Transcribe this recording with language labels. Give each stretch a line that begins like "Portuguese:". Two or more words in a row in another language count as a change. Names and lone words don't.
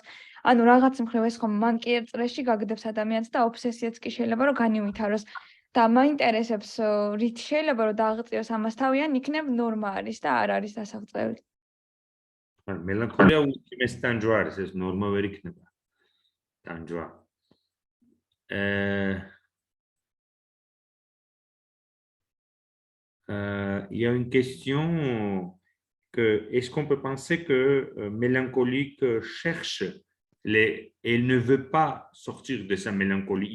Georgian: ანუ რაღაც მხრივ ეს ხომ მანკიერ წრეში გაგდებს ადამიანს და ობსესიაც კი შეიძლება რომ განივითაროს. და მაინტერესებს რით შეიძლება რომ დააღწიოს ამას თავი ან იქნებ ნორმა არის და არ არის დასაღწევი. მელანქოლია ულტიმეს ტანჯვა არის, ეს ნორმა ვერ იქნება. ტანჯვა.
French: Il y a une question que est-ce qu'on peut penser que mélancolique cherche elle ne veut pas sortir de sa mélancolie.